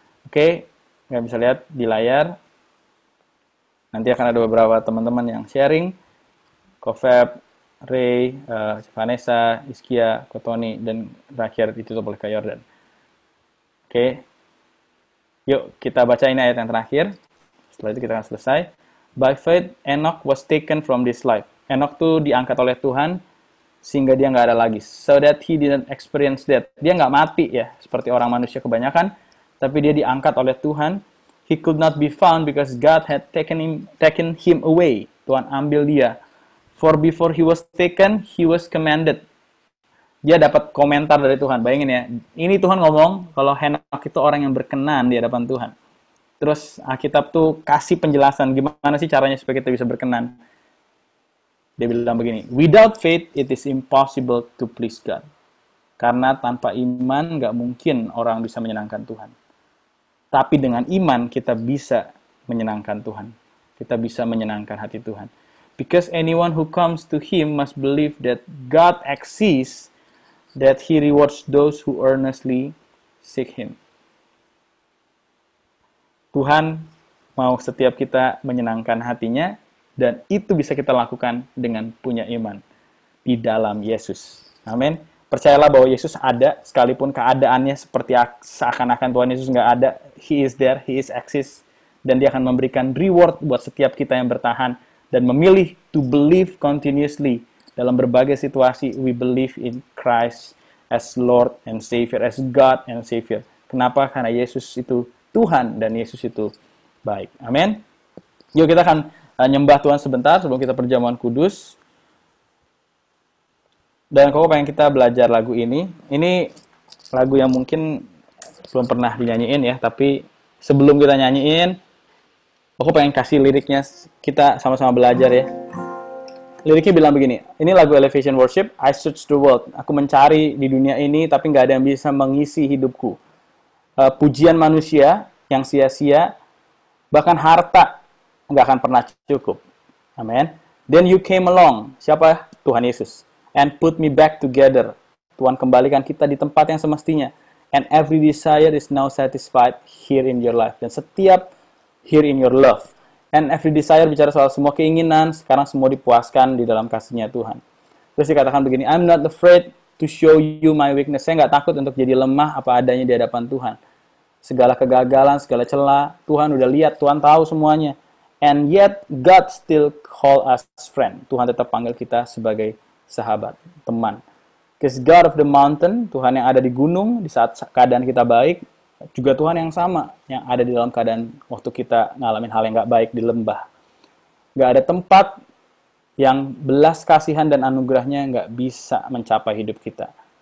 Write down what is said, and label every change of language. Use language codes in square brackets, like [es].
[id] Oke, nggak bisa lihat di layar. Nanti akan ada beberapa teman-teman yang sharing. Kofeb, Ray, Vanessa, Iskia, Kotoni, dan terakhir ditutup oleh Kak Yordan. Oke. Yuk, kita baca ini ayat yang terakhir. Setelah itu kita akan selesai. [en] By faith, Enoch was taken from this life. [id] Enoch tuh diangkat oleh Tuhan, sehingga dia nggak ada lagi. [en] So that he didn't experience death. [id] Dia nggak mati ya, seperti orang manusia kebanyakan. Tapi dia diangkat oleh Tuhan, [en] He could not be found because God had taken him away. [id] Tuhan ambil dia. [en] For before he was taken, he was commanded. [id] Dia dapat komentar dari Tuhan. Bayangin ya, ini Tuhan ngomong kalau Henok itu orang yang berkenan di hadapan Tuhan. Terus Alkitab tuh kasih penjelasan gimana sih caranya supaya kita bisa berkenan. Dia bilang begini, [en] without faith it is impossible to please God. [id] Karena tanpa iman nggak mungkin orang bisa menyenangkan Tuhan. Tapi dengan iman kita bisa menyenangkan Tuhan. Kita bisa menyenangkan hati Tuhan. [en] Because anyone who comes to Him must believe that God exists, that He rewards those who earnestly seek Him. [id] Tuhan mau setiap kita menyenangkan hatinya, dan itu bisa kita lakukan dengan punya iman di dalam Yesus. Amin. Percayalah bahwa Yesus ada, sekalipun keadaannya seperti seakan-akan Tuhan Yesus nggak ada. [en] He is there, He is exist, [id] dan Dia akan memberikan reward buat setiap kita yang bertahan dan memilih [en] to believe continuously [id] dalam berbagai situasi. [en] We believe in Christ as Lord and Savior, as God and Savior. [id] Kenapa? Karena Yesus itu Tuhan dan Yesus itu baik. Amin. Yuk kita akan nyembah Tuhan sebentar sebelum kita perjamuan kudus. Dan aku pengen kita belajar lagu ini. Ini lagu yang mungkin belum pernah dinyanyiin ya, tapi sebelum kita nyanyiin, aku pengen kasih liriknya, kita sama-sama belajar ya. Liriknya bilang begini, ini lagu Elevation Worship, [en] I search the world. [id] Aku mencari di dunia ini, tapi nggak ada yang bisa mengisi hidupku. Pujian manusia yang sia-sia, bahkan harta nggak akan pernah cukup. Amin. [en] Then you came along. [id] Siapa? Tuhan Yesus. [en] And put me back together. [id] Tuhan kembalikan kita di tempat yang semestinya. [en] And every desire is now satisfied here in your life. [id] Dan setiap [en] here in your love. And every desire [id] bicara soal semua keinginan, sekarang semua dipuaskan di dalam kasih-Nya Tuhan. Terus dikatakan begini, [en] I'm not afraid to show you my weakness. [id] Saya nggak takut untuk jadi lemah apa adanya di hadapan Tuhan. Segala kegagalan, segala celah, Tuhan udah lihat, Tuhan tahu semuanya. [en] And yet, God still call us friend. [id] Tuhan tetap panggil kita sebagai sahabat, teman. [en] Because God of the mountain, [id] Tuhan yang ada di gunung, di saat keadaan kita baik, juga Tuhan yang sama, yang ada di dalam keadaan waktu kita ngalamin hal yang nggak baik di lembah. Nggak ada tempat yang belas kasihan dan anugerahnya nggak bisa mencapai hidup kita.